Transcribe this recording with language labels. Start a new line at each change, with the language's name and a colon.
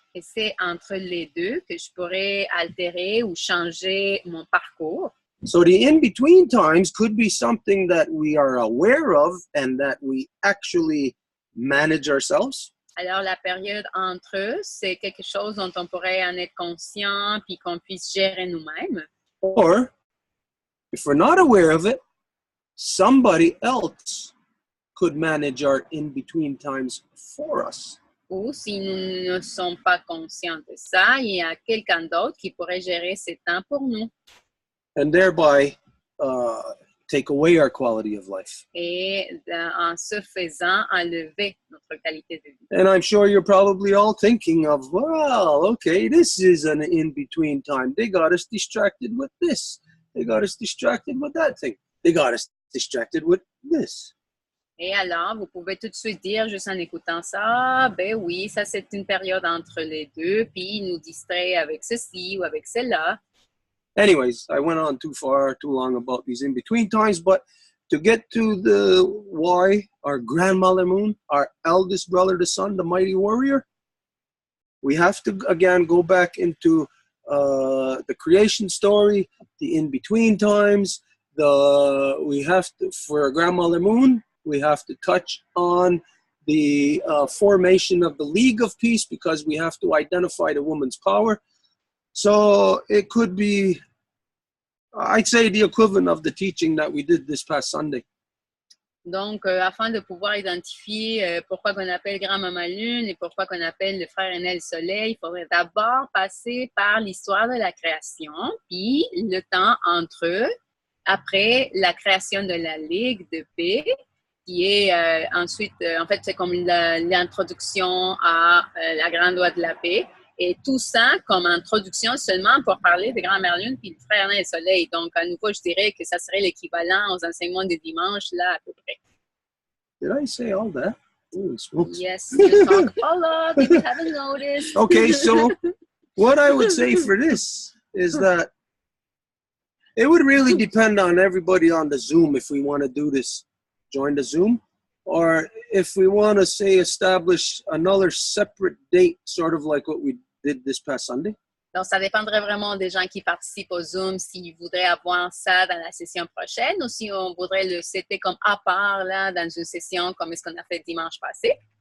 French: Et c'est entre les deux que je pourrais altérer ou changer mon parcours.
English: So the in-between times could be something that we are aware of and that we actually manage ourselves.
French: Alors, la période entre eux, c'est quelque chose dont on pourrait en être conscient puis qu'on puisse gérer nous-mêmes.
English: Or, if we're not aware of it, somebody else could manage our in-between times for us.
French: Ou si nous ne sommes pas conscients de ça, il y a quelqu'un d'autre qui pourrait gérer ces temps pour nous.
English: And thereby take away our quality of life.
French: Et en ce faisant, enlever notre qualité de vie.
English: And I'm sure you're probably all thinking of, well, okay, this is an in-between time. They got us distracted with this. They got us distracted with that thing. They got us distracted with this.
French: Et alors, vous pouvez tout de suite dire, juste en écoutant ça, ben oui, ça c'est une période entre les deux, puis il nous distrait avec ceci ou avec cela.
English: Anyways, I went on too long about these in-between times, but to get to the why, our grandmother moon, our eldest brother, the sun, the mighty warrior, we have to again go back into the creation story, the in-between times. We have to, for our grandmother moon, we have to touch on the formation of the League of Peace because we have to identify the woman's power. So it could be, I'd say, the equivalent of the teaching that we did this past Sunday.
French: Donc, afin de pouvoir identifier pourquoi qu'on appelle Grand-Maman Lune et pourquoi qu'on appelle le frère aîné le Soleil, il faudrait d'abord passer par l'histoire de la création, puis le temps entre eux, après la création de la Ligue de Paix, qui est ensuite, en fait, c'est comme l'introduction à la Grande Loi de la Paix. Et tout ça comme introduction seulement pour parler de Grand-Mère Lune puis de Frère Nain et Soleil. Donc, à nouveau, je dirais que ça serait l'équivalent aux enseignements de dimanche, là, à peu près.
English: Did I say all that? Holy smokes. Yes, you talk a lot, if you haven't noticed. Okay, so what I would say for this is that it would really depend on everybody on the Zoom if we want to do this, join the Zoom. Or if we want to, say, establish another separate date, sort of like what we did this past Sunday.
French: Donc, ça dépendrait vraiment des gens qui participent au Zoom, s'ils voudraient avoir ça dans la session prochaine ou si on voudrait le setter comme à part, là, dans une session comme ce qu'on a fait dimanche passé.